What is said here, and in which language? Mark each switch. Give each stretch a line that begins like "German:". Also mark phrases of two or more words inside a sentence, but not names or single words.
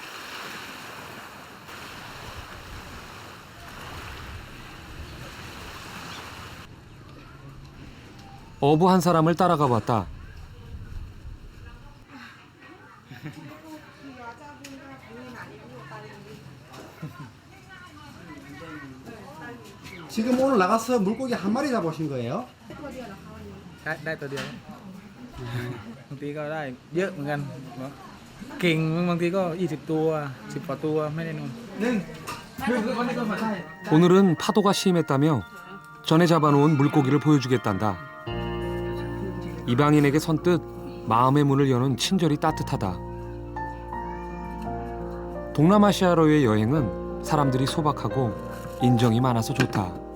Korean: 어부 한 사람을 따라가 봤다. 지금 오늘 나가서 물고기 한 마리 잡으신 거예요?
Thai: ได้ตัวเดียวบางทีก็ได้เยอะเหมือนกันเก่งบางทีก็20ตัว10กว่าตัวไม่ได้นู่น
Korean: 오늘은 파도가 심했다며 전에 잡아놓은 물고기를 보여주겠단다. 이방인에게 선뜻 마음의 문을 여는 친절이 따뜻하다. 동남아시아로의 여행은 사람들이 소박하고 인정이 많아서 좋다.